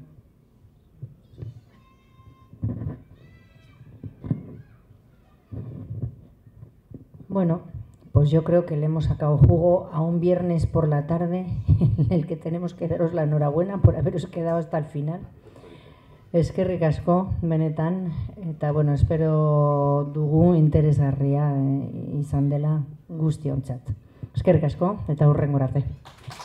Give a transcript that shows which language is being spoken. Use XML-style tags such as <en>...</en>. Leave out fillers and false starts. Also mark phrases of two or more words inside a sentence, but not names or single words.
<es>Sí. Bueno, pues yo creo que le hemos sacado jugo a un viernes por la tarde en el que tenemos que daros la enhorabuena por haberos quedado hasta el final.</es> <eu>Eskerrik asko, benetan, eta bueno, espero dugu interesgarria izan dela guztiontzat. Eskerrik asko, eta hurrengora arte.</eu>